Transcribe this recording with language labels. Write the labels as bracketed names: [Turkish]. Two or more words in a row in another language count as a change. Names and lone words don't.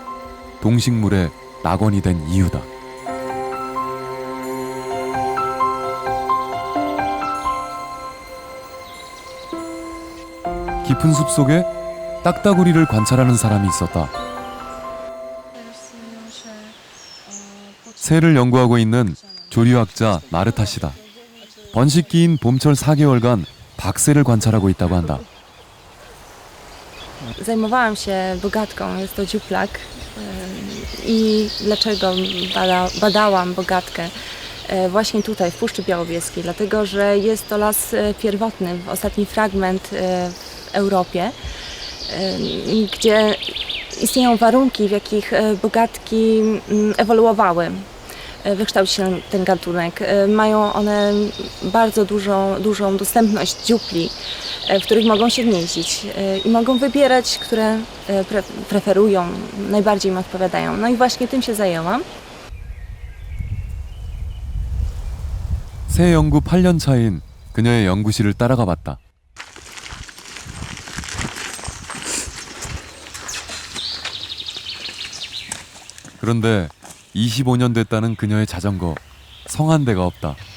[Korean] 동식물의 낙원이 된 이유다. 깊은 숲 속에 딱따구리를 관찰하는 사람이 있었다. 새를 연구하고 있는 조류학자 마르타 씨다. 번식기인 봄철 4개월간 박새를 관찰하고 있다고 한다. [Polish] Zajmowałam się bogatką, jest to dziuplak. I dlaczego badałam bogatkę właśnie tutaj w Puszczy Białowieskiej? Dlatego, że jest to las pierwotny, ostatni fragment w Europie, gdzie istnieją warunki, w jakich bogatki ewoluowały. Wykształcił się ten gatunek. Mają one bardzo dużą dostępność dziupli, w których mogą się gnieździć i mogą wybierać, które preferują, najbardziej im odpowiadają. No i właśnie tym się zajęłam. [Korean] 새 연구 8년 차인 그녀의 연구실을 따라가 봤다. 그런데 25년 됐다는 그녀의 자전거, 성한 데가 없다.